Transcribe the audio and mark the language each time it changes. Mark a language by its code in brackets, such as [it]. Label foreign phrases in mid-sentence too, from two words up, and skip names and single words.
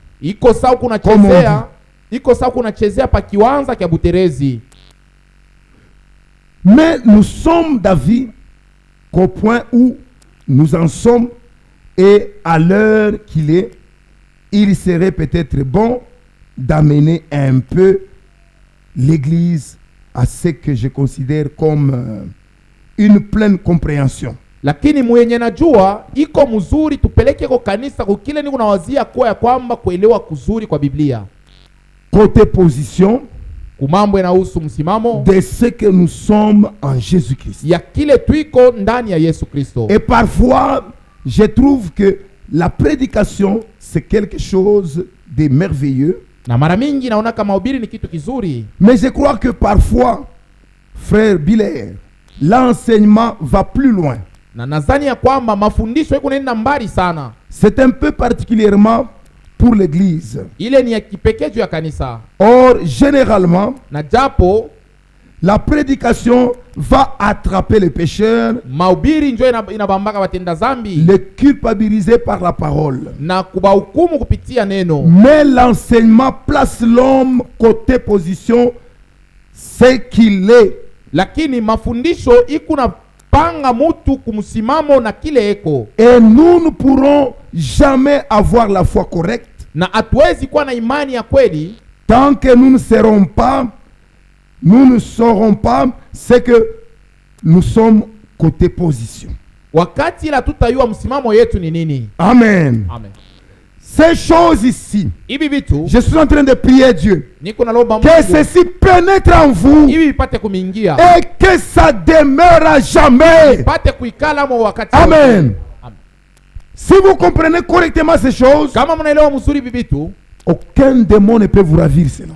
[fr] Mais nous sommes d'avis qu'au point où nous en sommes et à l'heure qu'il est, il serait peut-être bon d'amener un peu l'Église à ce que je considère comme une pleine compréhension. [sw] Lakini mwenye najua iko mzuri tupeleke kwa kanisa kwa kile niko nawazia kwa ya kwamba kuelewa kuzuri kwa Biblia. [fr] Côté position, [sw] kumambo inahusu msimamo [fr] de ce que nous sommes en Jésus-Christ. [sw] Ya kile tuiko ndani ya Yesu Kristo. [fr] Et parfois, je trouve que la prédication c'est quelque chose de merveilleux. [sw] Na mara mingi naona kama mahubiri ni kitu kizuri. [fr] Mais je crois que parfois, frère Biller, l'enseignement va plus loin. [sw] Na nadhani ya kwamba mafundisho yako nenda mbali sana. [fr] C'est un peu particulièrement pour l'église. [sw] Ile ni ya kipekee juu ya kanisa. [fr] Or, généralement, [sw] na japo [fr] la prédication va attraper les pécheurs, [sw] mahubiri njoo inabambaka watenda zambi, [fr] les culpabiliser par la parole, [sw] na kubahukumu kupitia neno. [fr] Mais l'enseignement place l'homme côté position, ce qu'il est. [sw] Lakini mafundisho ikuna panga mutu kumsimamo na kile eko. [fr] Et nous ne pourrons jamais avoir la foi correcte [sw] na hatuwezi kuwa na imani ya kweli [fr] tant que nous ne saurons pas ce que nous sommes côté position. [sw] Wakati la tutayua msimamo yetu ni nini. Amen. Amen. [fr] Ces choses ici, je suis en train de prier Dieu que ceci pénètre en vous et que ça demeure à jamais. Amen. Si vous comprenez correctement ces choses, aucun démon ne peut vous ravir cela.